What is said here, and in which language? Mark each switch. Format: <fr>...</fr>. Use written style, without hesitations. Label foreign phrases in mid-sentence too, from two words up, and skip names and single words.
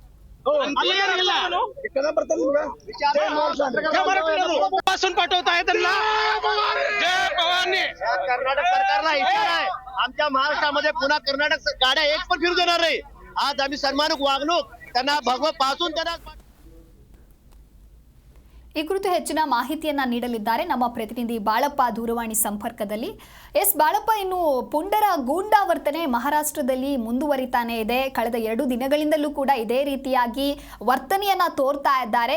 <mr>पासून पाठवत आहे त्यांना. जय भवानी. कर्नाटक सरकारला इशारा आहे, आमच्या महाराष्ट्रामध्ये पुन्हा कर्नाटक गाड्या एक पण फिरू देणार नाही. आज आम्ही सन्मानिक वागणूक त्यांना भगवत पासून त्यांना</mr> <kn>ಈ ಕುರಿತು ಹೆಚ್ಚಿನ ಮಾಹಿತಿಯನ್ನ ನೀಡಲಿದ್ದಾರೆ ನಮ್ಮ ಪ್ರತಿನಿಧಿ ಬಾಳಪ್ಪ ದೂರವಾಣಿ ಸಂಪರ್ಕದಲ್ಲಿ. ಬಾಳಪ್ಪ, ಇನ್ನು ಪುಂಡರ ಗೂಂಡಾ ವರ್ತನೆ ಮಹಾರಾಷ್ಟ್ರದಲ್ಲಿ ಮುಂದುವರಿತಾನೆ ಇದೆ. ಕಳೆದ 2 ದಿನಗಳಿಂದಲೂ ಕೂಡ ಇದೇ ರೀತಿಯಾಗಿ ವರ್ತನೆಯನ್ನ ತೋರ್ತಾ ಇದ್ದಾರೆ.</kn>